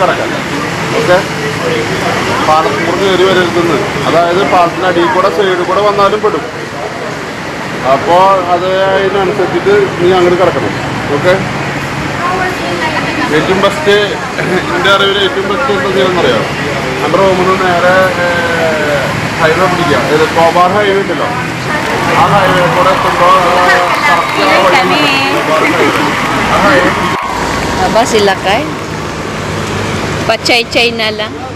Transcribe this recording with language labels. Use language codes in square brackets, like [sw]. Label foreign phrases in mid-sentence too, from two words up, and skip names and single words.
[ml] കിടക്കാൻ ഓക്കെ പാലത്തിൽ കൂടെ കയറി വരരുതെന്ന് അതായത് പാലത്തിൻ്റെ അടിയിൽ കൂടെ സൈഡിൽ കൂടെ വന്നാലും പെടും അപ്പോൾ അത് അതിനനുസരിച്ചിട്ട് നീ അങ്ങോട്ട് കിടക്കണം ഓക്കെ ഏറ്റവും ബെസ്റ്റ് എൻ്റെ അറിവിൽ ഏറ്റവും ബെസ്റ്റ് എന്താ ചെയ്യുന്നറിയാം നമ്മുടെ റൂമിന് നേരെ ഹൈവേ പിടിക്കുക ഇത് കോബാർ ഹൈവേ ഉണ്ടല്ലോ ആ ഹൈവേ കൂടെ എത്തുമ്പോൾ [tl] Aba, sila kay? Pa-chay-chay na lang.